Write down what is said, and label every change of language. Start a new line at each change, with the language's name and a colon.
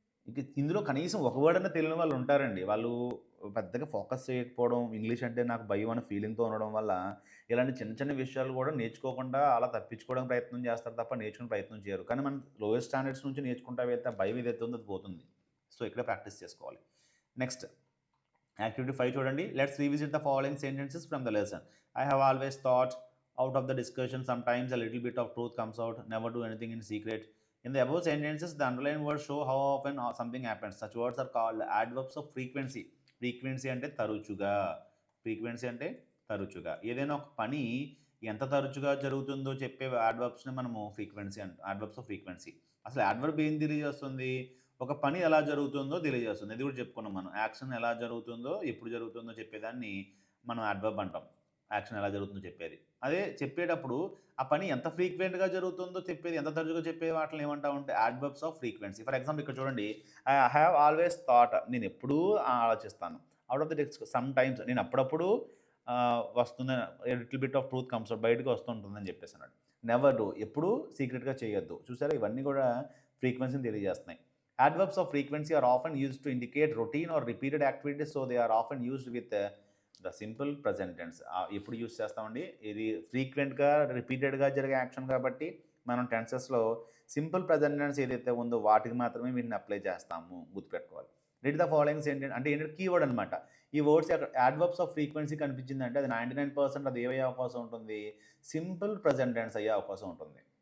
Telugu: ఇక ఇందులో కనీసం ఒక వర్డ్ అన్న తెలియని వాళ్ళు ఉంటారండి. వాళ్ళు పెద్దగా ఫోకస్ చేయకపోవడం, ఇంగ్లీష్ అంటే నాకు భయం అనే ఫీలింగ్తో ఉండడం వల్ల ఇలాంటి చిన్న చిన్న విషయాలు కూడా నేర్చుకోకుండా అలా తప్పించుకోవడానికి ప్రయత్నం చేస్తారు తప్ప నేర్చుకునే ప్రయత్నం చేయరు. కానీ మనం లోయర్ స్టాండర్డ్స్ నుంచి నేర్చుకుంటా వెళ్తే భయం ఏదైతే ఉందో అది పోతుంది. సో ఇక్కడ ప్రాక్టీస్ చేసుకోవాలి. నెక్స్ట్ యాక్టివిటీ 5 చూడండి.
English: Let's revisit the following sentences from the lesson. I have always thought out of the discussion sometimes a little bit of truth comes out. Never do anything in secret. In the above sentences, the underlined words show how often something happens. Such words are called adverbs of frequency.
Telugu: Frequency అంటే తరచుగా. Frequency అంటే తరచుగా. ఏదైనా ఒక పని ఎంత తరచుగా జరుగుతుందో చెప్పే యాడ్వర్బ్స్ని మనము ఫ్రీక్వెన్సీ యాడ్వర్బ్స్ ఆఫ్ ఫ్రీక్వెన్సీ. అసలు యాడ్వర్బ్ ఏం తెలియజేస్తుంది? ఒక పని ఎలా జరుగుతుందో తెలియజేస్తుంది. ఇది కూడా చెప్పుకున్నాం మనం. యాక్షన్ ఎలా జరుగుతుందో, ఎప్పుడు జరుగుతుందో చెప్పేదాన్ని మనం యాడ్వర్బ్ అంటాం. యాక్షన్ ఎలా జరుగుతుందో చెప్పేది. అదే చెప్పేటప్పుడు ఆ పని ఎంత ఫ్రీక్వెంట్గా జరుగుతుందో చెప్పేది, ఎంత తరచుగా చెప్పే వాటిని ఏమంటామంటే adverbs off frequency. For example ఇక్కడ చూడండి,
English: I have always thought,
Telugu: నేను ఎప్పుడూ ఆలోచిస్తాను.
English: out of the text sometimes,
Telugu: నేను అప్పుడప్పుడు వస్తుంది,
English: little bit of truth comes out,
Telugu: బయటకు వస్తుంటుందని చెప్పేసి అన్నాడు.
English: never do,
Telugu: ఎప్పుడూ సీక్రెట్గా చేయొద్దు. చూసారా, ఇవన్నీ కూడా ఫ్రీక్వెన్సీని తెలియజేస్తున్నాయి.
English: Adverbs of frequency are often used to indicate routine or repeated activities, so they are often used with the simple present tense.
Telugu: ఎప్పుడు యూజ్ చేస్తామండి, ఇది ఫ్రీక్వెంట్గా రిపీటెడ్గా జరిగే యాక్షన్ కాబట్టి మనం టెన్సెస్లో సింపుల్ ప్రజెంట్ టెన్స్ ఏదైతే ఉందో వాటికి మాత్రమే వీటిని అప్లై చేస్తాము, గుర్తుపెట్టుకోవాలి.
English: read the following sentence
Telugu: అంటే ఏంటంటే కీవర్డ్ అనమాట. ఈ వర్డ్స్ యాడ్వర్బ్స్ ఆఫ్ ఫ్రీక్వెన్సీ కనిపించిందంటే అది 99% అది ఏమయ్యే అవకాశం ఉంటుంది, సింపుల్ ప్రజెంట్ టెన్స్ అయ్యే అవకాశం ఉంటుంది.